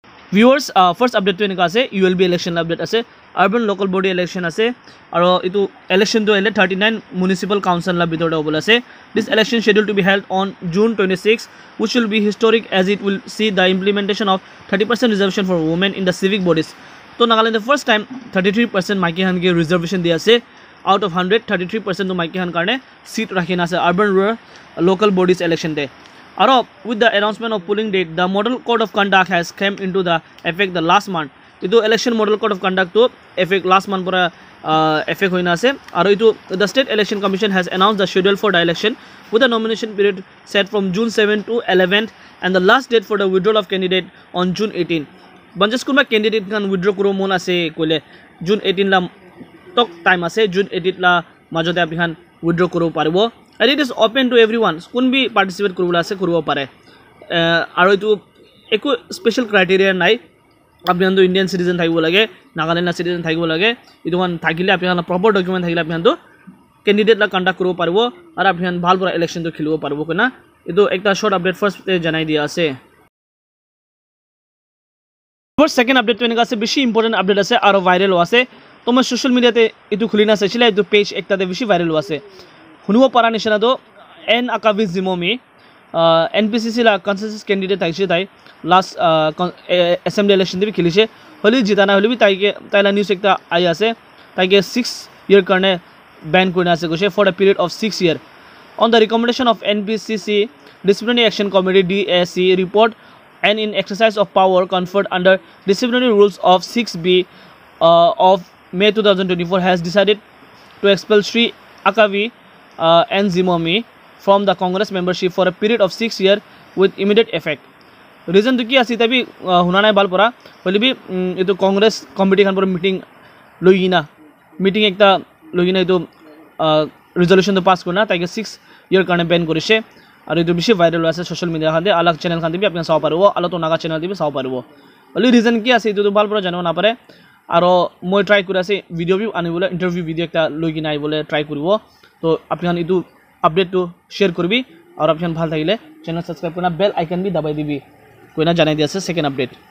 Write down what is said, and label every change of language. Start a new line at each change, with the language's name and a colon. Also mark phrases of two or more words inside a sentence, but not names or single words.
Naga Pidgin: viewers first update to enka ase ULB election update ase urban local body election ase aro itu election to ele 39 municipal council la bitor obol ase.
English: This election scheduled to be held on June 26 which will be historic as it will see the implementation of 30% reservation for women in the civic bodies.
Naga Pidgin: To Nagaland
English: the first time
Naga Pidgin: 33% maiki han ke reservation dia ase.
English: Out of
Naga Pidgin: 100 33% to maiki han karne seat rakhina ase
English: urban rural local bodies election day.
Naga Pidgin: Aro
English: with the announcement of polling date, the model code of conduct has come into the effect the last month.
Naga Pidgin: Itu election
English: model code of conduct
Naga Pidgin: to
English: effect last month
Naga Pidgin: pura effect hoina ase. Aro itu
English: the state election commission has announced the schedule for the election with the nomination period set from June 7 to 11th and the last date for the withdrawal of candidate on June 18.
Naga Pidgin: Banjas kunba candidate kan withdraw kuro mon ase kole June 18 la tok time ase. June 18 la majote apni kan withdraw kuro paribo.
English: And it is open to everyone.
Naga Pidgin: Kun bhi participate kurula ase kuribo pare. Aro itu eko special criteria nai. Apni handu Indian citizen thaibo lage, Nagaland na citizen thaibo lage. Itu kan thakile apni han proper document thakile apni handu candidate la conduct kuribo paribo. Aro apni han bhal pura election to khilibo paribo kona. Itu ekta short update first janai dia ase.
English: First second update
Naga Pidgin: to enka ase beshi important update ase aro viral ase. To ma
English: social media
Naga Pidgin: te itu khulina sechila itu page ekta te beshi viral ase. Hunibo para nishana do N Akavi Zimomi NPCC la
English: consensus candidate
Naga Pidgin: thaise tai
English: last assembly election
Naga Pidgin: de bi khilise holi jitana holi bi taila news ekta ai ase taike 6 year karne ban korina ase gose
English: for a period of 6 year on the recommendation of NPCC disciplinary action committee DAC report and in exercise of power conferred under disciplinary rules of 6B of May 2024 has decided to expel Sri Akavi and Zimomi from the Congress membership for a period of 6 years with immediate effect.
Naga Pidgin: Reason to ki asi tabi hunana bal pora holi bi itu Congress committee kan pura meeting loigina meeting ekta loigina itu resolution to pass korna taike 6 year karne ban korise aru itu bishi viral ase
English: social media
Naga Pidgin: khande alag channel khande bi apna saw paribo alo to naga channel dibi saw paribo holi reason ki ase itu bal pura jano na pare aro moi try kuri ase video bi anibole
English: interview video
Naga Pidgin: ekta loigina aibole try koribo to apni han itu update to share korbi aur apni han bhal thakile
English: channel subscribe
Naga Pidgin: korna
English: bell icon
Naga Pidgin: bi dabai dibi koina janai dia ase second update